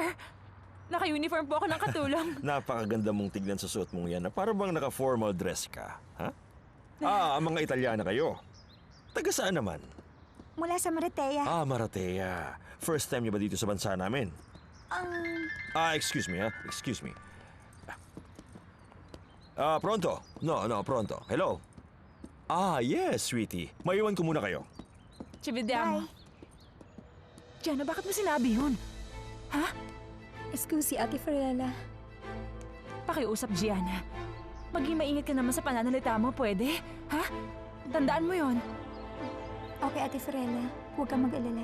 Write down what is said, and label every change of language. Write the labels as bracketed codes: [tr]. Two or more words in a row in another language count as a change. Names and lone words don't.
[tl] Naka-uniform po ako ng katulong. Napakaganda mong tignan sa suot mong yan. Para bang naka- [en] formal dress [tl] ka, ha? Ang mga Italyana kayo. Taga saan naman? Mula sa Maratea. Maratea. First time niyo ba dito sa bansa namin? [en] Excuse me, ha? Excuse me. Pronto. [it] No, pronto. [en] Hello? Yes, sweetie. [tl] Maiwan ko muna kayo. [it] Ci vediamo. [tl] Gianna, bakit mo sinabi yun? Ha? Excuse, Ate Fiorella. Pakiusap, Gianna. Maging maingat ka naman sa pananalita mo, pwede? Ha? Tandaan mo yon. Okay, Ate Fiorella. Huwag kang mag-alala.